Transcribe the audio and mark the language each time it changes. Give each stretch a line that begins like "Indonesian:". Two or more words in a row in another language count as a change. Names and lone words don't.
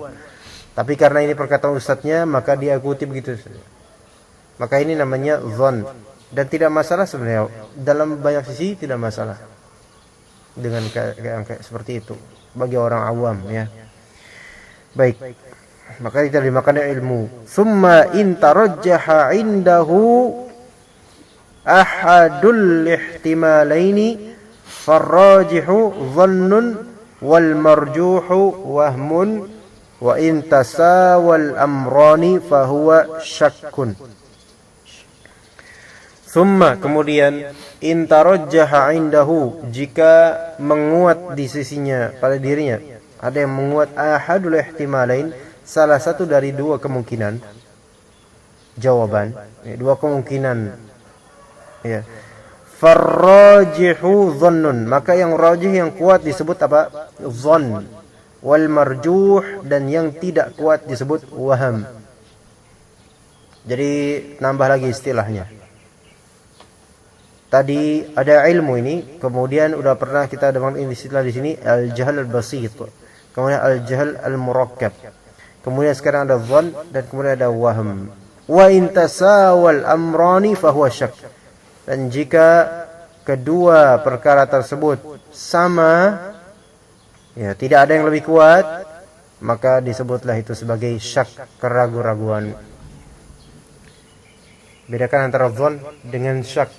Indonesian: Tapi karena ini perkataan ustaznya, maka dia ikuti begitu. Maka ini namanya zon. Dan tidak masalah sebenarnya. Dalam banyak sisi tidak masalah. Dengan kayak seperti itu bagi orang awam ya. Baik. Maka kita dimakan ilmu.
Arabic: ثم إن ترجح عنده أحد الاحتمالين فالراجح ظن والمرجوح وهم وإن تساوى الأمران فهو شك.
Indonesian: Summa kemudian
Arabic: إن ترجح عنده,
Indonesian: jika menguat di sisinya pada dirinya, ada yang menguat
Arabic: أحد الاحتمالين,
Indonesian: salah satu dari dua kemungkinan jawaban, dua kemungkinan ya.
Arabic: فالراجح ظن,
Indonesian: maka yang rajih yang kuat disebut apa? Dhann.
Arabic: والمرجوح,
Indonesian: dan yang tidak kuat disebut waham. Jadi nambah lagi istilahnya. Tadi ada ilmu ini, kemudian udah pernah kita dengar istilah di sini
Arabic: الجهل البسيط,
Indonesian: kemudian
Arabic: الجهل المركب,
Indonesian: kemudian sekarang ada dhann, dan kemudian ada wahm.
Arabic: وإن تساوى الأمران فهو شك,
Indonesian: dan jika kedua perkara tersebut sama ya, tidak ada yang lebih kuat, maka disebutlah itu sebagai syak, keraguan-raguan. Bedakan antara dhann dengan syak.